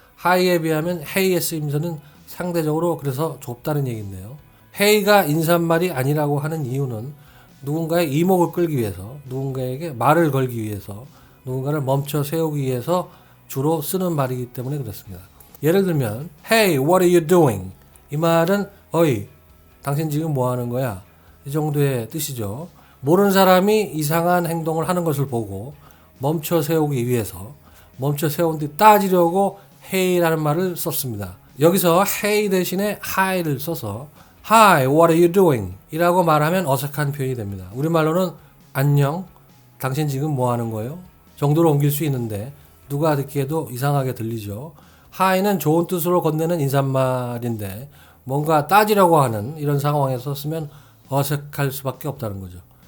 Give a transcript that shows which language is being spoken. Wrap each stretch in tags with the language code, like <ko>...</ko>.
<ko>hi에 비하면 hey의 쓰임새는 상대적으로 그래서 좁다는 얘기인데요. hey가 인사말이 아니라고 하는 이유는 누군가의 이목을 끌기 위해서 누군가에게 말을 걸기 위해서 누군가를 멈춰 세우기 위해서 주로 쓰는 말이기 때문에 그렇습니다. 예를 들면</ko> <en>Hey, what are you doing?</en> <ko>이 말은 어이, 당신 지금 뭐 하는 거야? 이 정도의 뜻이죠. 모르는 사람이 이상한 행동을 하는 것을 보고 멈춰 세우기 위해서 멈춰 세운 뒤 따지려고 Hey라는 말을 썼습니다. 여기서</ko> <en>Hey</en> <ko>대신에</ko> <en>Hi를</en> <ko>써서</ko> <en>Hi, what are you doing?</en> <ko>이라고 말하면 어색한 표현이 됩니다. 우리말로는 안녕, 당신 지금 뭐 하는 거예요? 정도로 옮길 수 있는데 누가 듣기에도 이상하게 들리죠. hi는 좋은 뜻으로 건네는 인사말인데 뭔가 따지려고 하는 이런 상황에서 쓰면 어색할 수밖에 없다는 거죠.</ko>